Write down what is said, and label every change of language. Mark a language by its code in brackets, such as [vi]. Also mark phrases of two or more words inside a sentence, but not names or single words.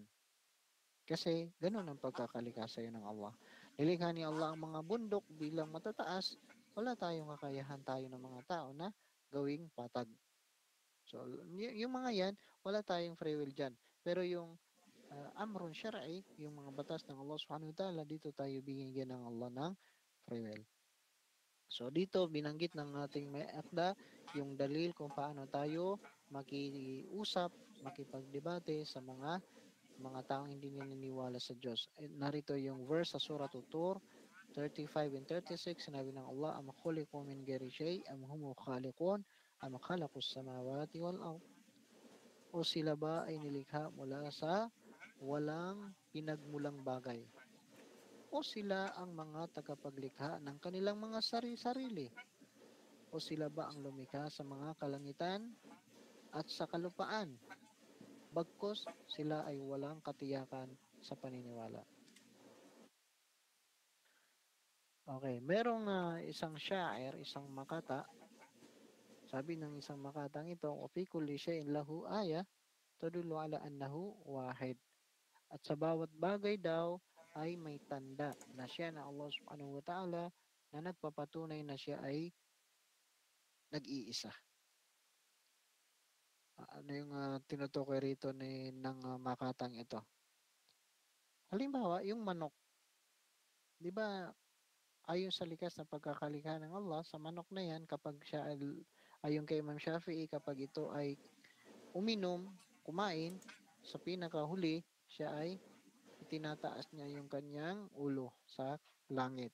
[tl] Kasi ganun ang pagkakalikha sa iyo ng Allah. Nilikha ni Allah ang mga bundok bilang matataas, wala tayong kakayahan tayo ng mga tao na gawing patag. So, yung mga yan, wala tayong [en] free will [tl] dyan. Pero yung [ar] أمر شرعي, [tl] yung mga batas ng Allah [ar] سبحانه وتعالى, [tl] dito tayo binigyan ng Allah ng [en] free will. [tl] So, dito binanggit ng ating may akda yung dalil kung paano tayo makiusap, makipagdebate sa mga taong hindi naniniwala sa Diyos. Narito yung verse sa Surah Tur 35 and 36, sinabi ng Allah, [ar] أم خلقوا من غير شيء أم هم الخالقون أم خلقوا السماوات والأرض. [tl] O sila ba ay nilikha mula sa walang pinagmulang bagay? O sila ang mga tagapaglikha ng kanilang mga sarili-sarili? O sila ba ang lumikha sa mga kalangitan at sa kalupaan? Bagkus sila ay walang katiyakan sa paniniwala. Okay, merong isang sha'ir, isang makata. Sabi ng isang makatang ito, [ar] "وفي كل شيء له آية تدل على أنه واحد." [tl] At sa bawat bagay daw ay may tanda na siya na Allah [ar] سبحانه وتعالى [tl] na nagpapatunay na siya ay nag-iisa. Ano yung tinutukoy rito ng makatang ito? Halimbawa, yung manok. Di ba ayon sa likas na pagkakalikha ng Allah, sa manok na yan, kapag siya, ayon kay Imam Shafi'i, kapag ito ay uminom, kumain, sa pinakahuli, siya ay itinataas niya yung kanyang ulo sa langit.